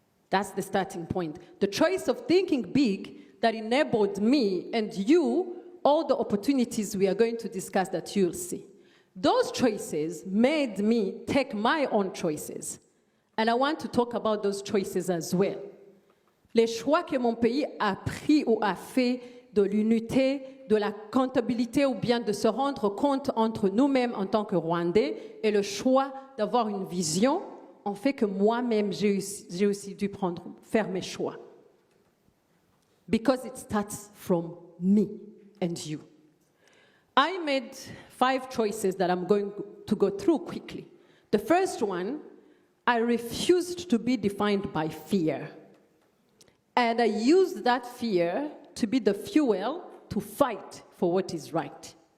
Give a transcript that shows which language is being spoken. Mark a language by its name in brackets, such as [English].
[English] That's the starting point. The choice of thinking big that enabled me and you all the opportunities we are going to discuss that you'll see. Those choices made me take my own choices. And I want to talk about those choices as well. [French] Les choix que mon pays a pris ou a fait de l'unité, de la comptabilité ou bien de se rendre compte entre nous-mêmes en tant que Rwandais et le choix d'avoir une vision ont fait que moi-même j'ai aussi dû faire mes choix. [English] Because it starts from me and you. I made 5 choices that I'm going to go through quickly. The first one, I refused to be defined by fear. And I used that fear to be the fuel to fight for what is right.